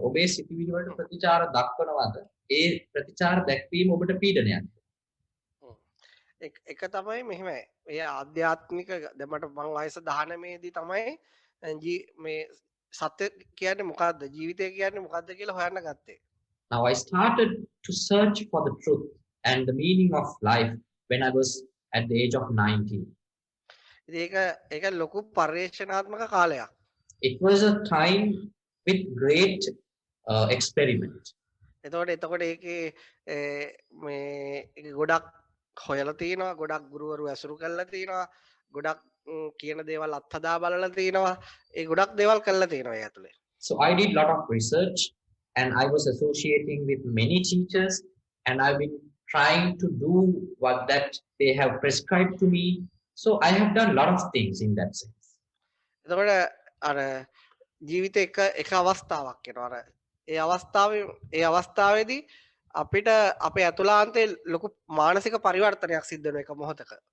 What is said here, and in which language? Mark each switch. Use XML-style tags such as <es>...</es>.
<si>ඔබේ සිතුවිලි වලට ප්‍රතිචාර දක්වනවද? ඒ ප්‍රතිචාර දැක්වීම ඔබට පීඩනයක්ද? එක තමයි මෙහෙමයි. ඒ ආධ්‍යාත්මික දැන් මට මං වයස 19 දී තමයි මේ සත්‍ය කියන්නේ මොකද්ද? ජීවිතය කියන්නේ මොකද්ද කියලා හොයන්න ගත්තේ.</si> <en>Now I started to search for the truth and the meaning of life when I was at the age of 19.</en> <si>ඒක ලොකු පරිශ්‍රණාත්මක කාලයක්.</si> <en>It was a time with great experiment.</en> <si>එතකොට ඒකේ මේ ගොඩක් හොයලා තියෙනවා, ගොඩක් ගුරුවරු ඇසුරු කරලා තියෙනවා, ගොඩක් කියන දේවල් අත්හදා බලලා තියෙනවා. ඒ ගොඩක් දේවල් කරලා තියෙනවා ඒ ඇතුලේ.</si> <en>So I did lot of research and I was associating with many teachers and I've been trying to do what that they have prescribed to me. So I have done a lot of things in that sense.</en> <si>එතකොට අර ජීවිතේ එක අවස්ථාවක් වෙනවා. අර ඒ අවස්ථාවේදී අපිට අපේ අතුලාන්තේ ලොකු මානසික පරිවර්තනයක් සිද්ධ වෙන එක මොහොතක.</si>